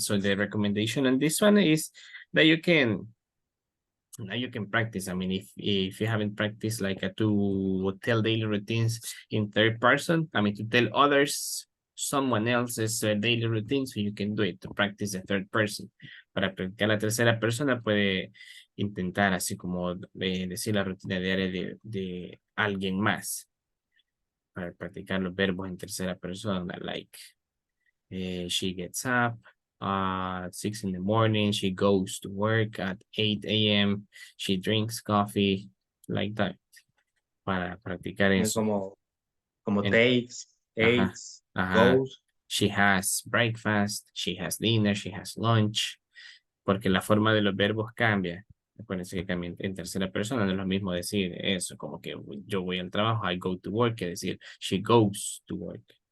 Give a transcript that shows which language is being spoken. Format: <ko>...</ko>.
<en>So the recommendation on this one is that you can now you can practice. I mean, if you haven't practiced like to tell daily routines in third person, I mean, to tell others someone else's daily routine, so you can do it to practice the third person.</en> <es>Para practicar la tercera persona puede intentar así como decir la rutina diaria de alguien más para practicar los verbos en tercera persona,</es> <en>like she gets up at 6 in the morning. She goes to work at 8 a.m. She drinks coffee, like that,</en> <es>para practicar eso. Como takes, Ajá,</es> <en>eats, ajá. goes. She has breakfast, she has dinner, she has lunch,</en> <es>porque la forma de los verbos cambia. Acuérdense que cambia en tercera persona, no es lo mismo decir eso, como que yo voy al trabajo,</es> <en>I go to work,</en> <es>que decir</es> <en>she goes to work.</en>